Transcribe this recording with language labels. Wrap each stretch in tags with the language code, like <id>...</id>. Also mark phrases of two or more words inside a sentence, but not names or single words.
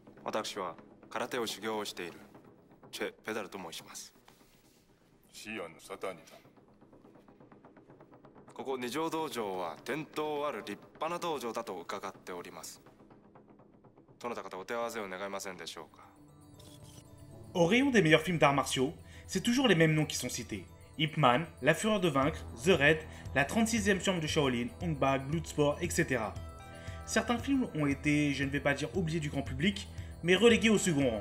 <ja>私は空手を修行をしているチェ・ペダルと申します。シアンのサターニだ。ここ二条道場は伝統ある立派な道場だと伺っております。どなたかとお手合わせを願いませんでしょうか。</ja> <fr>Au rayon des meilleurs films d'arts martiaux, c'est toujours les mêmes noms qui sont cités. Ip Man, La Fureur de Vaincre, The Raid, la 36e chambre de Shaolin, Ong Bak, Bloodsport, etc. Certains films ont été, je ne vais pas dire oubliés du grand public, mais relégués au second rang.</fr>